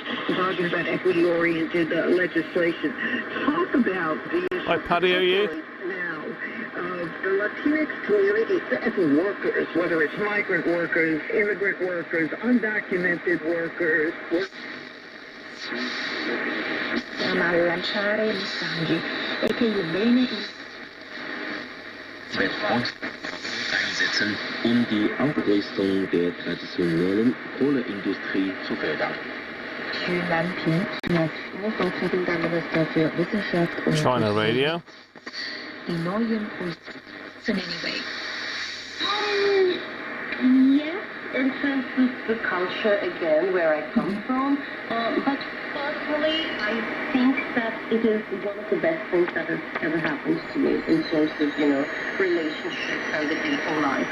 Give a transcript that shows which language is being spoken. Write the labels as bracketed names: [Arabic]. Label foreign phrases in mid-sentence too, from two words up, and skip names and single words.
[English] We're talking about equity-oriented legislation. Talk about the issue. Hi, Paddy, are you? Now, of the Latinx community as workers, whether it's migrant workers, immigrant workers, undocumented workers. [Italian] ma lanciare messaggi e che il bene [German] einsetzen, um die Aufrüstung der traditionellen Kohleindustrie zu fördern. [English] China radio. Yes, in terms of the culture, again, where I come from, but personally, I think that it is one of the best things that has ever happened to me in terms of, relationships and the dating life.